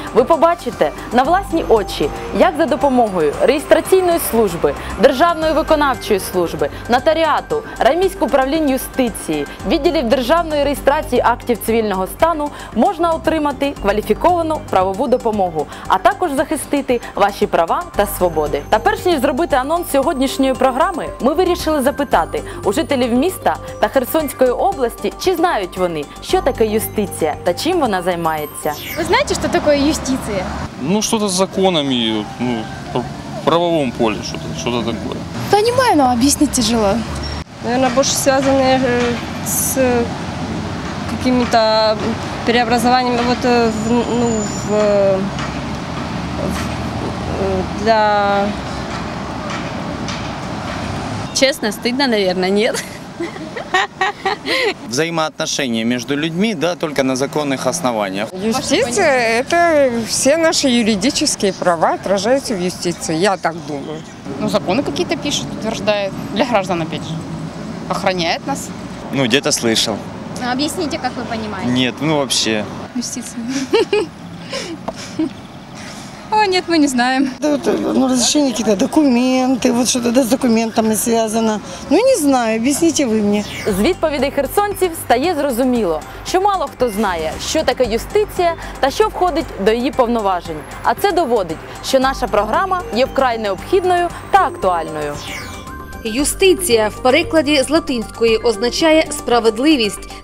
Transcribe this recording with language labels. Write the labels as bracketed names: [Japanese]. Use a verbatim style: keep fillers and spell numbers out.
[Ukrainian] Ви побачите на власні очі, як за допомогою реєстраційної служби, Державної виконавчої служби, нотаріату, районних управлінь юстиції, відділів державної реєстрації актів цивільного стану можна отримати кваліфіковану правову допомогу, а також захистити ваші права та свободи. Та перш ніж зробити анонс сьогоднішньої програми, ми вирішили запитати у жителів міста та Херсонської області, чи знають вони, що таке юстиція та чим вона займається. [Russian] Вы знаете, что такое юстиция? Ну, что-то с законами, ну, в правовом поле что-то, что-то такое. Понимаю, но объяснить тяжело. Наверное, больше связаны с какими-то преобразованиями вот, ну, в, в, для... Честно, стыдно, наверное, нет. Взаимоотношения между людьми, да, только на законных основаниях. Юстиция – это все наши юридические права отражаются в юстиции, я так думаю. Ну, законы какие-то пишут, утверждают, для граждан, опять же, охраняет нас. Ну, где-то слышал. А объясните, как вы понимаете. Нет, ну вообще. Юстиция. О, нет, мы не знаем. Да, вот, ну, разрешение какие-то, документы, вот что-то да, с документами связано. Ну, не знаю, объясните вы мне. [Ukrainian] З відповідей херсонців стає зрозуміло, що мало хто знає, що таке юстиція та що входить до її повноважень. А це доводить, що наша програма є вкрай необхідною та актуальною. Юстиція в перекладі з латинської означає «справедливість».